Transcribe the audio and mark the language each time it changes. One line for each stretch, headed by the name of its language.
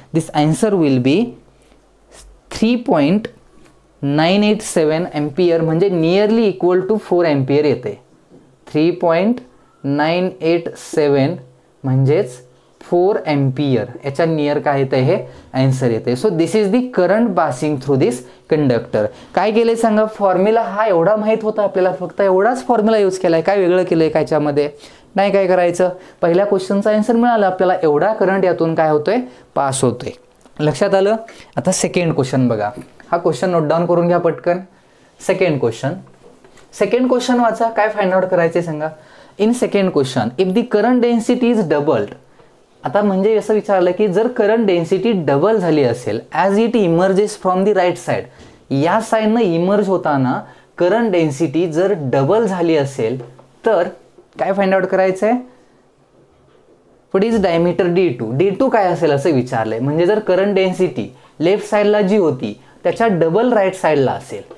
English: this answer will be 3.987 ampere
Marathi: म्हणजे
English: Nearly equal to 4 ampere येते.
Marathi: 3.987 म्हणजेच 4 एम्पियर याच्या नियर काय येतं हे आन्सर येते.
English: So this is the current passing through this conductor.
Marathi: काय केलंय सांगा, फॉर्म्युला हा एवढा माहीत होता आपल्याला, फक्त एवढाच फॉर्म्युला यूज केलाय. काय वेगळं केलंय काय याच्यामध्ये नाही. काय करायचं, पहिल्या क्वेश्चनचा आन्सर मिळाला आपल्याला, एवढा करंट यातून काय होतोय पास होतोय. लक्षात आलं. आता सेकंड क्वेश्चन बघा. हा क्वेश्चन नोट डाऊन करून घ्या पटकन. सेकंड क्वेश्चन वाचा. काय फाइंड आउट करायचे सांगा.
English: In second question if the current density is doubled.
Marathi: आता म्हणजे असं विचारलं की जर करंट डेन्सिटी डबल झाली असेल
English: as it emerges from the right side,
Marathi: या साईडनं इमर्ज होताना करंट डेन्सिटी जर डबल झाली असेल तर काय फाइंड आउट करायचं आहे.
English: what is diameter d2
Marathi: काय असेल असं विचारलंय. म्हणजे जर करंट डेन्सिटी लेफ्ट साईडला जी होती त्याच्या डबल राईट साईडला असेल.